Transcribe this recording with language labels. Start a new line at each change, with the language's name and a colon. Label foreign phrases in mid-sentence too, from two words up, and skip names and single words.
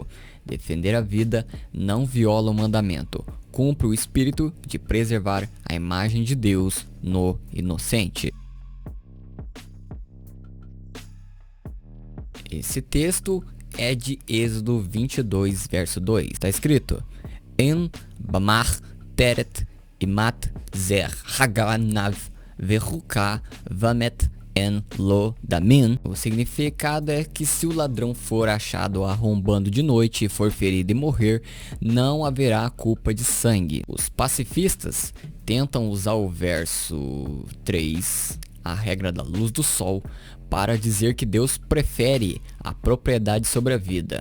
Portuguese: Defender a vida não viola o mandamento, cumpre o espírito de preservar a imagem de Deus no inocente. Esse texto é de Êxodo 22, verso 2. Está escrito:
Hebrew: אם במחתרת ימצא הגנב והוכה ומת אין לו דמים.
Portuguese: O significado é que se o ladrão for achado arrombando de noite e for ferido e morrer, não haverá culpa de sangue. Os pacifistas tentam usar o verso 3, a regra da luz do sol, para dizer que Deus prefere a propriedade sobre a vida.